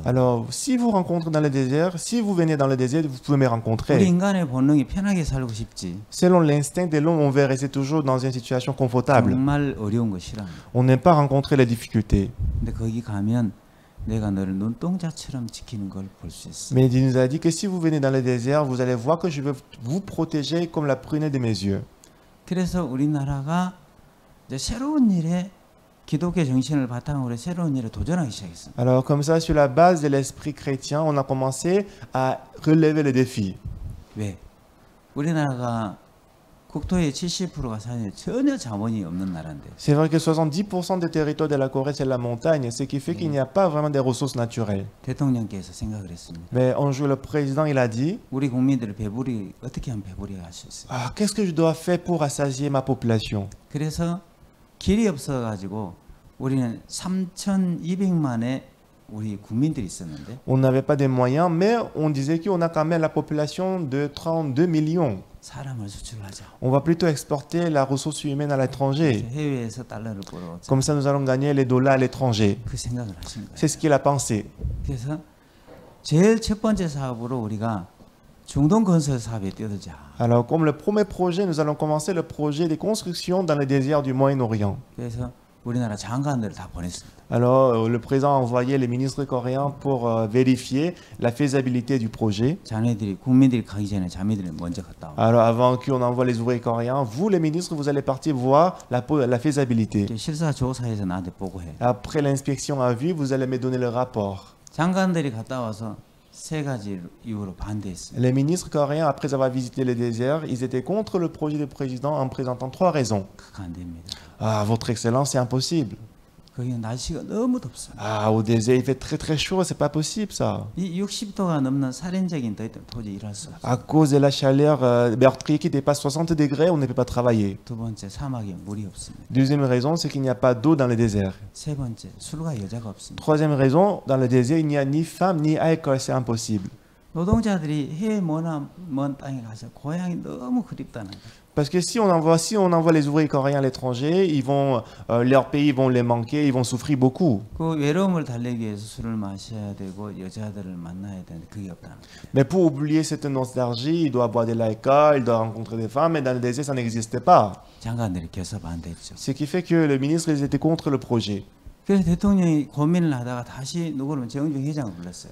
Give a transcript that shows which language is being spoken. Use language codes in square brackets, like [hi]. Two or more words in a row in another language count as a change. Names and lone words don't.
[fr] Alors, si vous rencontrez dans le désert, si vous venez dans le désert, vous pouvez me [ko] 우리 [fr] rencontrer. [ko] 인간의 본능이 편하게 살고 싶지. [fr] Selon l'instinct de l'homme, on veut rester toujours dans une situation confortable. [ko] 정말 어려운 거 싫어합니다. [fr] On n'aime pas rencontrer les difficultés. [ko] 근데 거기 가면 내가 너를 눈동자처럼 지키는 걸 볼 수 있어. [fr] Mais Dieu nous a dit que si vous venez dans le désert, vous allez voir que je vais vous protéger comme la prunelle de mes yeux. [ko] 그래서 우리나라가 이제 새로운 일에 기독교 정신을 바탕으로 새로운 일에 도전하기 시작했습니다. [fr] Alors comme ça, sur la base de l'esprit chrétien, on a commencé à relever les défis. [ko] 왜? 우리나라가 국토의 70%가 사실 전혀 자원이 없는 나라인데. [fr] C'est vrai que 70% des territoires de la Corée, c'est la montagne, ce qui fait qu'il n'y a pas vraiment des ressources naturelles. [ko] 대통령께서 생각을 했습니다. [fr] Mais un jour, le président, il a dit, [ko] 우리 국민들을 배부리 어떻게 하면 배부리 할 수 있어요? [fr] qu'est-ce que je dois faire pour rassasier ma population? [ko] 그래서 길이 없어 가지고 우리는 3,200만의 우리 국민들이 있었는데. [fr] On n'avait pas de moyens, mais on disait qu'on a quand même la population de 32 millions. [ko] 사람을 수출하자. [fr] On va plutôt exporter la ressource humaine à l'étranger. [ko] 해외에서 달러를 벌어. [fr] Comme ça, nous allons gagner les dollars à l'étranger. [ko] 그 생각을 하신 거예요. [fr] C'est ce qu'il a pensé. [ko] 그래서 제일 첫 번째 사업으로 우리가 중동 건설 사업에 뛰어들자. [fr] Alors, comme le premier projet, nous allons commencer le projet des constructions dans le désert du Moyen-Orient. [ko] 그래서 우리나라 장관들을 다 보냈습니다. [fr] Alors, le président a envoyé les ministres coréens pour vérifier la faisabilité du projet. [ko] 자네들이 국민들이 가기 전에 자매들이 먼저 갔다 와. [fr] Alors, avant qu'on envoie les ouvriers coréens, vous, les ministres, vous allez partir voir la faisabilité. [ko] 실사 조사에서 나한테 보고해. [fr] Après l'inspection à vue, vous allez me donner le rapport. [ko] 장관들이 갔다 와서 세 가지 이유로 반대했습니다. [fr] Les ministres coréens, après avoir visité le désert, ils étaient contre le projet du président en présentant 3 raisons. [ko] 그거 안 됩니다. [fr] Ah, votre excellence, c'est impossible. [ko] 거기 날씨가 너무 덥습니다. [fr] Ah, au désert, il fait très très chaud, c'est pas possible ça. [ko] 이 60도가 넘는 살인적인 더위 때문에 도저히 일할 수 없어요. [fr] À cause de la chaleur meurtrière qui dépasse 60 degrés, on ne peut pas travailler. [ko] 두 번째, 사막에 물이 없습니다. [fr] Deuxième raison, c'est qu'il n'y a pas d'eau dans le désert. [ko] 세 번째, 술과 여자가 없습니다. [fr] Troisième raison, dans le désert, il n'y a ni femme ni alcool, c'est impossible. [ko] 노동자들이 해외 먼 땅에 가서 고향이 너무 그립다는 거예요. [fr] Parce que si on envoie les ouvriers coréens à l'étranger, leur pays vont les manquer, ils vont souffrir beaucoup. [ko] 그 외로움을 달래기 위해서 술을 마셔야 되고 여자들을 만나야 되는데 그게 없다는 거예요. [fr] Mais pour oublier cette nostalgie, il doit boire de l'alcool, il doit rencontrer des femmes, mais dans le désert, ça n'existait pas. [ko] 장관들이 결사 반대했죠. [fr] Ce qui fait que le ministre, ils étaient contre le projet. [ko] 그래서 대통령이 고민을 하다가 다시 누구를 정중 회장을 불렀어요.